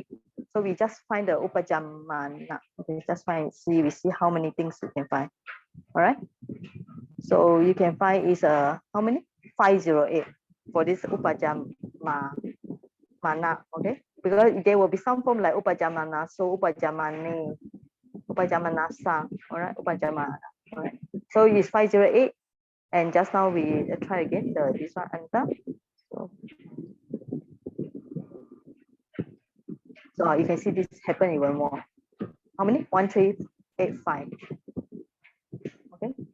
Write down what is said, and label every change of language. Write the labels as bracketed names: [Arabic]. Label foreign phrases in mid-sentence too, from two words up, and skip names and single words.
[English] So we just find the uppajjamāna. Okay, just we see how many things we can find. All right. So you can find is how many? 508 for this uppajjamāna. Okay, because there will be some form like uppajjamānaso, uppajjamāne, uppajjamānassa. All right, uppajjamāna. All right. So it's 508. And just now we try again this one anta. So you can see this happen even more. How many? 1385. Okay.